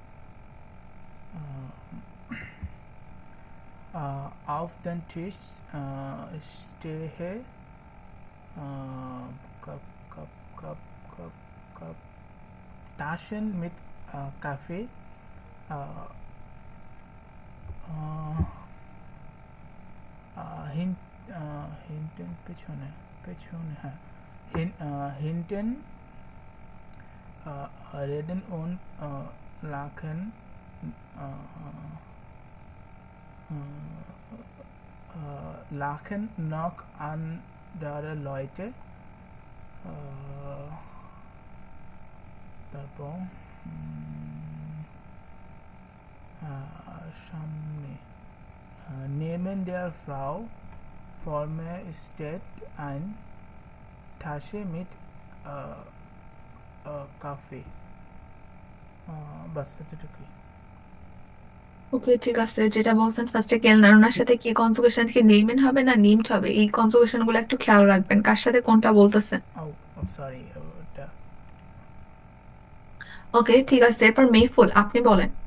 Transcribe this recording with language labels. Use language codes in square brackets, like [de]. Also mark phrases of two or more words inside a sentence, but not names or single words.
[de] Auf den Tisch stehe Taschen mit Kaffee. [bn] Hinten পেছনে হ্যাঁ, [de] hinten reden und lachen lachen noch andere Leute. [bn] তারপর সামনে [de] neben der Frau vorne steht ein Tasche mit Kaffee. [bn] বাস এতটুকুই। ওকে ঠিক আছে, যেটা বলছেন ফার্স্টে কেলনার, ওনার সাথে কি কনজুগেশন থেকে নেইমেন হবে না নিমড হবে, এই কনজুগেশন গুলো একটু খেয়াল রাখবেন, কার সাথে কোনটা বলতেছেন। সরি ওটা। ওকে ঠিক আছে, এরপর মেহফুল আপনি বলেন।